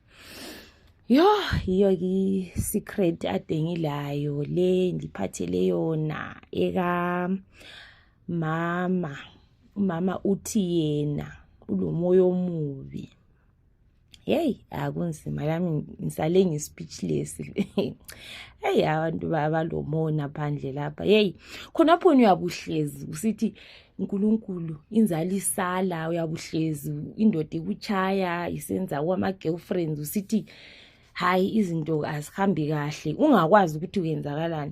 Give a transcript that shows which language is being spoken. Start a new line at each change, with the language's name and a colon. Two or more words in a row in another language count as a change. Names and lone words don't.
North Ndebele: Iyo secret ade ngilayo le ndiphathele yona eka mama. Umama uthi yena ulomoya omubi. Akunzima lami ngisale ngi-speechless. Abantu balomona phandle lapha. Khonapho uyabuhlezi usithi uNkulunkulu inzali isala, uyabuhlezi indoda ikuchaya isenza kwama-girlfriends usithi hayi izinto azihambi kahle, ungakwazi ukuthi uyenzakalani.